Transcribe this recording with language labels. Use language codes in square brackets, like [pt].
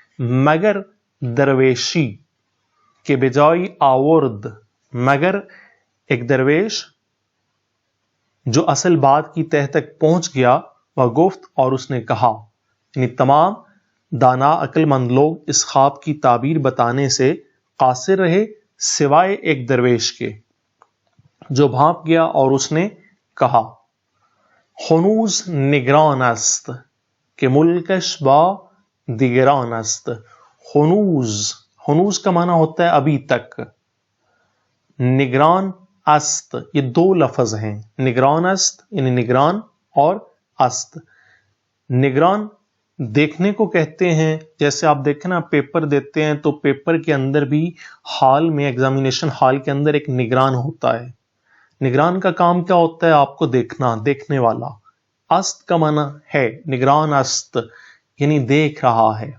[fa] مگر درویشی کے بجائی آورد، [ur] مگر ایک درویش جو اصل بات کی تہ تک پہنچ گیا. وہ گفت اور اس نے کہا، یعنی تمام دانا عقل مند لوگ اس خواب کی تعبیر بتانے سے قاصر رہے سوائے ایک درویش کے جو بھانپ گیا اور اس نے کہا. [fa] ہنوز نگران است کہ ملکش با دیگران است. [ur] ہنوز کا معنی ہوتا ہے ابھی تک. [fa] نگران است [ur] یہ دو لفظ ہیں. [fa] نگران است [ur] یعنی نگران، اور است. نگران دیکھنے کو کہتے ہیں. جیسے آپ دیکھیں نا پیپر دیتے ہیں تو پیپر کے اندر بھی ہال میں، ایگزامینیشن ہال کے اندر ایک نگران ہوتا ہے. نگران کا کام کیا ہوتا ہے؟ آپ کو دیکھنا، دیکھنے والا. است کا معنی ہے [fa] نگران است [ur] یعنی دیکھ رہا ہے.